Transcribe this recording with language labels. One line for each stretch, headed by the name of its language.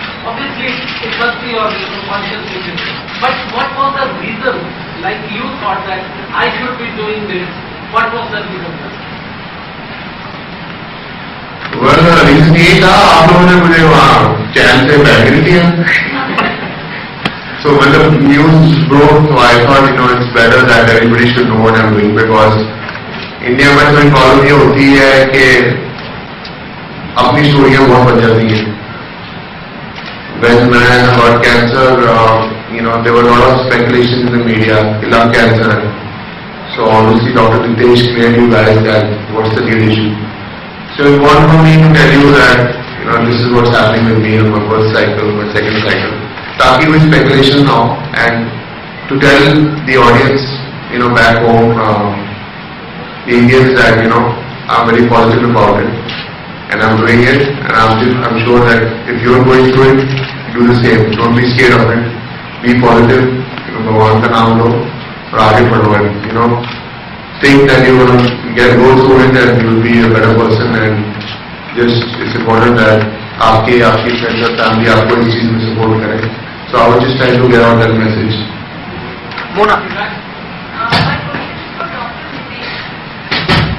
English: Obviously, it must be your conscious vision. But what was the reason? Like you thought that I should be doing this. What was the reason? Well, reason
Hindi: यही था, आप लोगों ने मुझे वहाँ चैन से बैठ दिया.
English: So when the news broke, so I thought it's better that everybody should know what I'm doing, because India
Hindi: में तो प्रॉब्लम ये होती है कि अपनी स्टोरियाँ बहुत बन जाती हैं.
English: When I got cancer, there were a lot of speculations in the media. Lung cancer. So obviously Dr. Nitesh cleared you guys that what's the real issue. So it's important for me to tell you that this is what's happening with me in my first cycle, my second cycle. Taki with speculation now, and to tell the audience, back home, the Indians that I'm very positive about it, and I'm doing it, and I'm sure that if you're going through it, do the same. Don't be scared of it. Be positive.
Hindi: भगवान का नाम लो और आगे बढ़ो.
English: Think that you're going to go through it and you'll be a better person, and just it's important that आपकी friends और family
Hindi: आपको इस चीज में
English: support करें. So I was just trying to get out that message. My Mona. question is for Dr. Nitesh.